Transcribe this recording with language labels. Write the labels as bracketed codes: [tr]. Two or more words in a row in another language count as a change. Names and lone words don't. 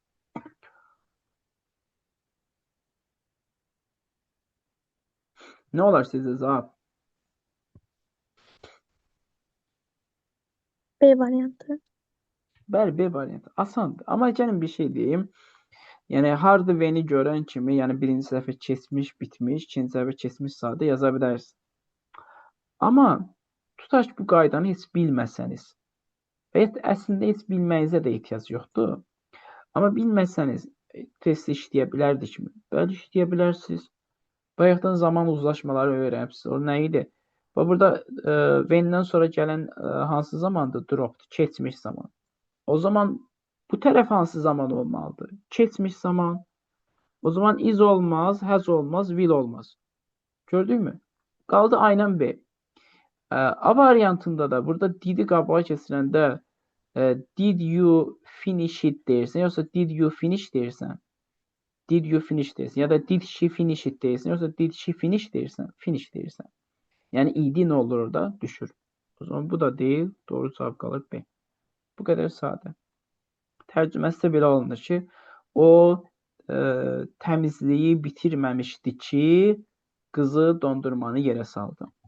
[az] Nə olar sizə cavab? B variantı. Bəli, B variantı. Asandır. Amma gəlin bir şey deyim. Yəni, hardı when-i görən kimi, yəni birinci səhvə keçmiş, bitmiş, ikinci səhvə keçmiş sadə yaza bilərsiniz. Amma tutaq ki, bu qaydanı heç bilməsəniz və əslində heç bilməyinizə də ehtiyac yoxdur. Amma bilməsəniz, test işləyə bilərdik mi? Bəli, işləyə bilərsiniz. Bayaqdan zaman uzlaşmaları öyrənibsiniz. O nə idi? Və burada when-dən sonra gələn hansı zamandır? Dropped, keçmiş zaman. O zaman bu tərəf hansı zaman olmalıdır? Keçmiş zaman. O zaman is olmaz, has olmaz, will olmaz. Gördük mü? Qaldı A ilə B. A variantında da burada did-i qabağa keçirəndə [en] did you finish it [az] deyirsən, yoxsa [en] did you finish [az] deyirsən? [en] Did you finish [az] deyirsən. Ya da [en] did she finish it [az] deyirsən, yoxsa [en] did she finish [az] deyirsən? Finish deyirsən. Yəni id nə olur orada? Düşür. O zaman bu da deyil, doğru cavab qalır B. Bu qədər sadə. Tərcüməsi belə olunur ki, o təmizliyi bitirməmişdi ki, qızı dondurmanı yerə saldı.